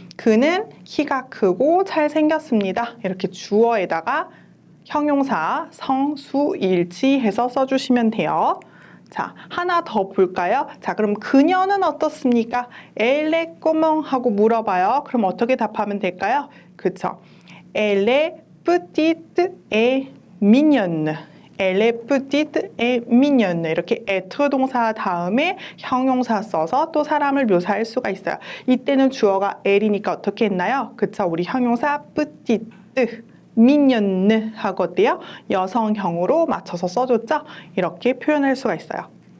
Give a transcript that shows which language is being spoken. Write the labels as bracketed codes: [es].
[ko] 그는 키가 크고 잘생겼습니다. 이렇게 주어에다가 형용사 성수 일치해서 써주시면 돼요. 자, 하나 더 볼까요? 자, 그럼 그녀는 어떻습니까? [fr] Elle est comment? [ko] 하고 물어봐요. 그럼 어떻게 답하면 될까요? 그렇죠? [fr] Elle est petite et mignonne. Elle est petite et mignonne. [ko] 이렇게 être 동사 다음에 형용사 써서 또 사람을 묘사할 수가 있어요. 이때는 주어가 elle이니까 어떻게 했나요? 그쵸? 우리 형용사 petite, mignonne 하고 어때요? 여성형으로 맞춰서 써줬죠? 이렇게 표현할 수가 있어요.